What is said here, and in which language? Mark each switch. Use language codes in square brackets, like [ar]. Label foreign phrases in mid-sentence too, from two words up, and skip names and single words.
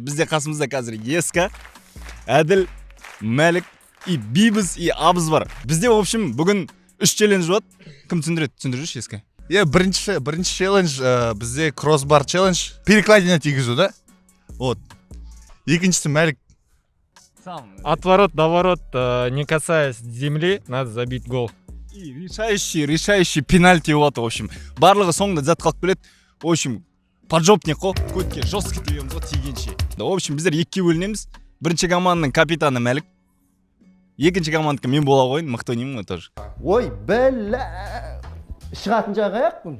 [kk] Бізде қасымызда қазір Еска, Әділ, Мәлік, и Бибіз, и Абыз бар. Бізде, [ru] в общем, [kk] бүгін 3 челлендж болады. Кім түсіндіреді? Түсіндірші, Еска. Бірінші челлендж бізде кроссбар челлендж. Перекладина тигізу, [ru] да? Вот. [kk] Екіншісі Мәлік. [ru] Отворот, доворот, не касаясь земли, надо забить гол. И решающий пенальти болады, в общем. [kk] Барлығы соңында зат қалып келеді. [ru] В общем, [kk] поджопник қой, көтке жестко тебеміз ғой тигенше. [ru] В общем, [kk] біздер екіге бөлінеміз. Бірінші команданың капитаны Мәлік. Екінші команданікі мен бола қойын, мықты ойнаймын ғой тоже. Ой, бәлә. Шығатын жағы аяқпын.